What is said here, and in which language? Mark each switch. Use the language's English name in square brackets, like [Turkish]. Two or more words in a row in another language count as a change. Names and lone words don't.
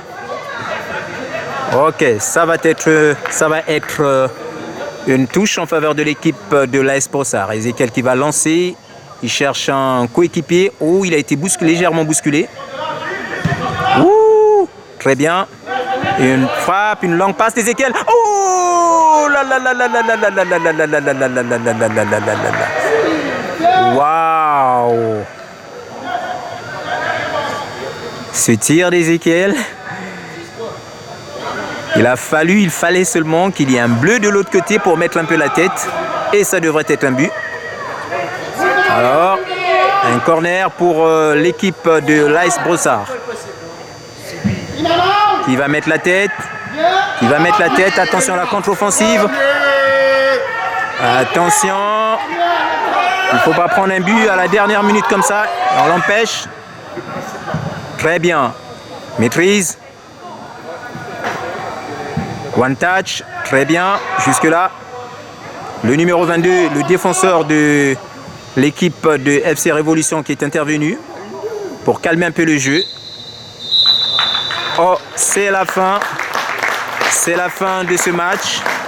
[French] Ok, ça va être une touche en faveur de l'équipe de l'AS Brossard. Ezekiel qui va lancer. Il cherche un coéquipier. Oh, il a été légèrement bousculé. Ouh, très bien. Une frappe, une longue passe d'Ezekiel. Oh là là là là là là là là là là là là là là là là là là. Waouh. Ce tir d'Ezekiel. Il fallait seulement qu'il y ait un bleu de l'autre côté pour mettre un peu la tête. Et ça devrait être un but. Alors, un corner pour l'équipe de l'AS Brossard. Qui va mettre la tête. Attention à la contre-offensive. Attention. Il ne faut pas prendre un but à la dernière minute comme ça. On l'empêche. Très bien. Maîtrise. [English] One touch. [French] Très bien. Jusque-là. Le numéro 22, le défenseur de l'équipe de FC Révolution qui est intervenu pour calmer un peu le jeu. Oh, c'est la fin. C'est la fin de ce match.